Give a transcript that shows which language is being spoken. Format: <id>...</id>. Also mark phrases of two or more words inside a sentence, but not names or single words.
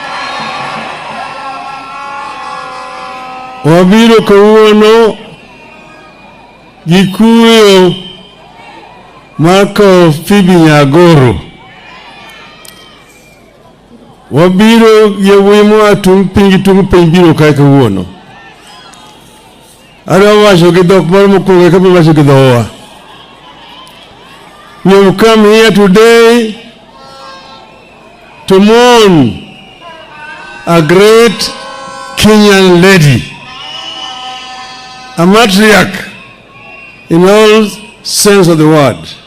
<luo>Wabiro kawuono gikuyo Marco Fibi Nyagoro. Wabiro yewimo atung piny biro kae kawuono. Wacho gi dhok moro mokwongo eka wacho gi dhowa.</luo> <en>We have come here today to mourn a great Kenyan lady, a matriarch in all sense of the word.</en>